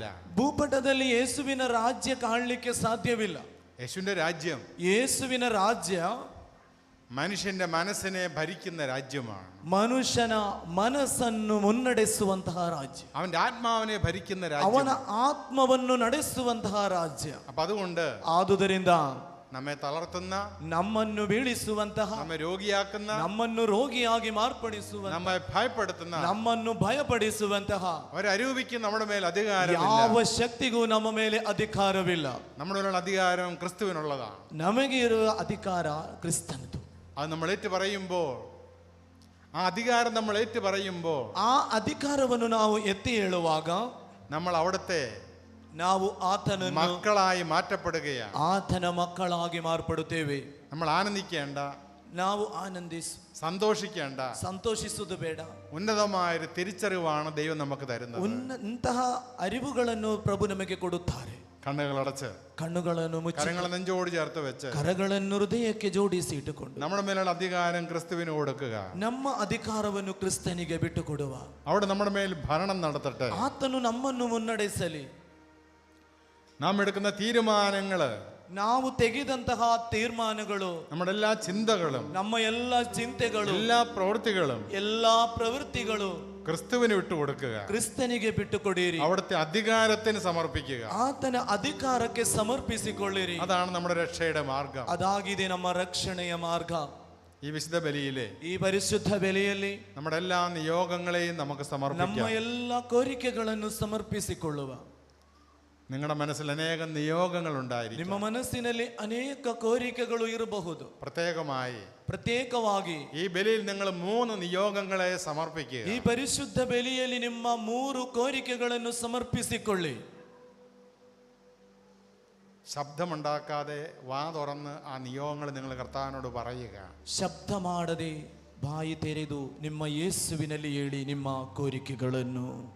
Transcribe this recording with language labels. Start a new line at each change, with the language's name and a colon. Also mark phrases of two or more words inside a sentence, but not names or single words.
Kannada: ಭೂಪಟದಲ್ಲಿ ಯೇಸುವಿನ ರಾಜ್ಯ ಕಾಣಲಿಕ್ಕೆ ಸಾಧ್ಯವಿಲ್ಲ.
Malayalam: യേശുവിന്റെ രാജ്യം,
Kannada: ಯೇಸುವಿನ ರಾಜ್ಯ
Malayalam: മനുഷ്യന്റെ മനസ്സിനെ ഭരിക്കുന്ന രാജ്യമാണ്.
Kannada: ಮನುಷ್ಯನ ಮನಸ್ಸನ್ನು ಮುನ್ನಡೆಸುವಂತಹ ರಾಜ್ಯ,
Malayalam: അവന്റെ ആത്മാവിനെ ഭരിക്കുന്ന
Kannada: ಅವನ
Malayalam: രാജ്യം.
Kannada: ಆತ್ಮವನ್ನು ನಡೆಸುವಂತಹ ರಾಜ್ಯ.
Malayalam: അപ്പൊ അതുകൊണ്ട്
Kannada: ಆದುದರಿಂದ
Malayalam: നമ്മെ തളർത്തുന്ന,
Kannada: ನಮ್ಮನ್ನು ಬೀಳಿಸುವಂತಹ,
Malayalam: നമ്മെ രോഗിയാക്കുന്ന,
Kannada: ನಮ್ಮನ್ನು ರೋಗಿಯಾಗಿ ಮಾರ್ಪಡಿಸುವಂತಹ,
Malayalam: നമ്മെ ഭയപ്പെടുത്തുന്ന
Kannada: ನಮ್ಮನ್ನು ಭಯಪಡಿಸುವಂತಹ
Malayalam: ഒരരൂപിക്കും നമ്മുടെ മേൽ അധികാരമില്ല.
Kannada: ಯಾವ ಶಕ್ತಿಗೂ ನಮ್ಮ ಮೇಲೆ ಅಧಿಕಾರವಿಲ್ಲ.
Malayalam: നമ്മുടെ മേലുള്ള അധികാരം ക്രിസ്തുവിനുള്ളതാണ്.
Kannada: ನಮಗೆ ಇರುವ ಅಧಿಕಾರ ಕ್ರಿಸ್ತನದು.
Malayalam: അത് നമ്മൾ ഏറ്റു പറയുമ്പോൾ, ആ അധികാരം നമ്മൾ ഏറ്റു പറയുമ്പോൾ,
Kannada: ಆ ಅಧಿಕಾರವನ್ನು ನಾವು ಎತ್ತಿ ಹೇಳುವಾಗ
Malayalam: നമ്മൾ അവിടുത്തെ
Kannada: ನಾವು ಆತನನ್ನು
Malayalam: മക്കളായി മാറ്റപ്പെടുകയാണ്.
Kannada: ಆತನ ಮಕ್ಕಳಾಗಿ ಮಾರ್ಪಡುತ್ತೇವೆ.
Malayalam: നമ്മൾ ആനന്ദിക്കേണ്ട,
Kannada: ನಾವು
Malayalam: സന്തോഷിക്കേണ്ട,
Kannada: ಸಂತೋಷಿಸುವುದು ಬೇಡ.
Malayalam: ഉന്നതമായൊരു തിരിച്ചറിവാണ് ദൈവം നമുക്ക് തരുന്നത്.
Kannada: ಇಂತಹ ಅರಿವುಗಳನ್ನು ಪ್ರಭು ನಮಗೆ ಕೊಡುತ್ತಾರೆ.
Malayalam: കണ്ണുകളടച്ച്,
Kannada: ಕಣ್ಣುಗಳನ್ನು ಮುಚ್ಚಿ,
Malayalam: കരങ്ങളെ നെഞ്ചോട് ചേർത്ത് വെച്ച്,
Kannada: ಕರಗಳನ್ನು ಹೃದಯಕ್ಕೆ ಜೋಡಿಸಿ ಇಟ್ಟುಕೊಂಡು
Malayalam: നമ്മുടെ മേലുള്ള അധികാരം ക്രിസ്തുവിന് കൊടുക്കുക.
Kannada: ನಮ್ಮ ಅಧಿಕಾರವನ್ನು ಕ್ರಿಸ್ತನಿಗೆ ಬಿಟ್ಟುಕೊಡುವ.
Malayalam: അവിടെ നമ്മുടെ മേൽ ഭരണം നടത്തട്ടെ.
Kannada: ಆತನು ನಮ್ಮನ್ನು ಮುನ್ನಡೆಸಲಿ.
Malayalam: നാം എടുക്കുന്ന തീരുമാനങ്ങള്,
Kannada: ನಾವು ತೆಗೆದಂತಹ ತೀರ್ಮಾನಗಳು,
Malayalam: നമ്മുടെ എല്ലാ ചിന്തകളും,
Kannada: ನಮ್ಮ ಎಲ್ಲ ಚಿಂತೆಗಳು,
Malayalam: എല്ലാ പ്രവൃത്തികളും
Kannada: ಎಲ್ಲಾ ಪ್ರವೃತ್ತಿಗಳು
Malayalam: ക്രിസ്തുവിന് വിട്ടുകൊടുക്കുക.
Kannada: ಕ್ರಿಸ್ತನಿಗೆ ಬಿಟ್ಟುಕೊಡಿರಿ.
Malayalam: അവിടുത്തെ അധികാരത്തിന് സമർപ്പിക്കുക.
Kannada: ಆತನ ಅಧಿಕಾರಕ್ಕೆ ಸಮರ್ಪಿಸಿಕೊಳ್ಳಿರಿ.
Malayalam: അതാണ് നമ്മുടെ രക്ഷയുടെ മാർഗം.
Kannada: ಅದಾಗಿದೆ ನಮ್ಮ ರಕ್ಷಣೆಯ ಮಾರ್ಗ.
Malayalam: ഈ വിശുദ്ധ ബലിയിലെ
Kannada: ಈ ಪರಿಶುದ್ಧ ಬೆಲೆಯಲ್ಲಿ
Malayalam: നമ്മുടെ എല്ലാ നിയോഗങ്ങളെയും നമുക്ക്
Kannada: ನಮ್ಮ
Malayalam: സമർപ്പിക്കാം.
Kannada: ಎಲ್ಲ ಕೋರಿಕೆಗಳನ್ನು ಸಮರ್ಪಿಸಿಕೊಳ್ಳುವ.
Malayalam: നിങ്ങളുടെ മനസ്സിൽ അനേകം നിയോഗങ്ങൾ
Kannada: ನಿಮ್ಮ
Malayalam: ഉണ്ടായിരിക്കും.
Kannada: ಮನಸ್ಸಿನಲ್ಲಿ ಅನೇಕ ಕೋರಿಕೆಗಳು ಇರಬಹುದು. ಪ್ರತ್ಯೇಕವಾಗಿ
Malayalam: ഈ ബലിയിൽ നിങ്ങൾ 3 നിയോഗങ്ങളെ സമർപ്പിക്കുക.
Kannada: ಈ ಪರಿಶುದ್ಧ ಬೆಲೆಯಲ್ಲಿ ನಿಮ್ಮ 3 ಕೋರಿಕೆಗಳನ್ನು ಸಮರ್ಪಿಸಿಕೊಳ್ಳಿ.
Malayalam: ശബ്ദമുണ്ടാക്കാതെ വാ തുറന്ന് ആ നിയോഗങ്ങൾ നിങ്ങൾ കർത്താവിനോട് പറയുക.
Kannada: ಶಬ್ದ ಮಾಡದೆ ಬಾಯಿ ತೆರೆದು ನಿಮ್ಮ ಯೇಸುವಿನಲ್ಲಿ ಹೇಳಿ ನಿಮ್ಮ ಕೋರಿಕೆಗಳನ್ನು.